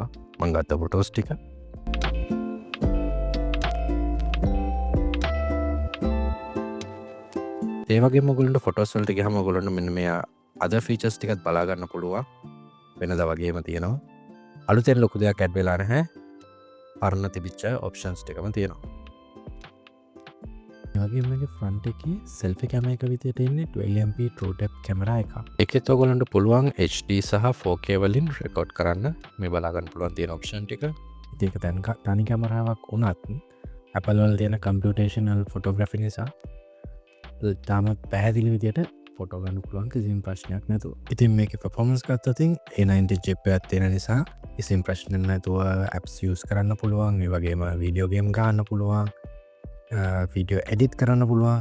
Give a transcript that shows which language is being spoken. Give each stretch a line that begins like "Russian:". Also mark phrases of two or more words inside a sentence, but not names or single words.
Sinhala: මම ගත්ත ෆොටෝස් ටික. ඒ වගේම ඔයගොල්ලන්ට ෆොටෝස් වලට ගියාම ඔයගොල්ලන්ට මෙන්න මේ
English: other features
Sinhala: ටිකත් බලා ගන්න පුළුවන්. වෙනදා වගේම තියෙනවා. අලුතෙන් ලොකු දෙයක් ඇඩ් වෙලා නැහැ. පරණ තිබිච්ච ඔප්ෂන්ස් ටිකම තියෙනවා. ඒ වගේම මේකේ ෆ්‍රන්ට් එකේ
English: selfie camera
Sinhala: එක විදිහට ඉන්නේ
English: 12MP true depth camera
Sinhala: එකක්. ඒකෙත් ඔයගොල්ලන්ට පුළුවන් HD සහ 4K වලින් රෙකෝඩ් කරන්න මේ බලා ගන්න පුළුවන් තියෙන ඔප්ෂන් ටික. ඉතින් ඒක දැන් තනි කැමරාවක් වුණත් Apple වල තියෙන
English: computational photography
Sinhala: නිසා තාමත් පැහැදිලි විදිහට ෆොටෝ ගන්න පුළුවන් කිසිම ප්‍රශ්නයක් නැතුව. ඉතින් මේකේ performance ගත්තොත් A90 chip එකක් තියෙන නිසා කිසිම ප්‍රශ්නයක් නැතුව
English: apps use
Sinhala: කරන්න පුළුවන්. ඒ වගේම
English: video game
Sinhala: ගන්න පුළුවන්.
English: video edit
Sinhala: කරන්න පුළුවන්.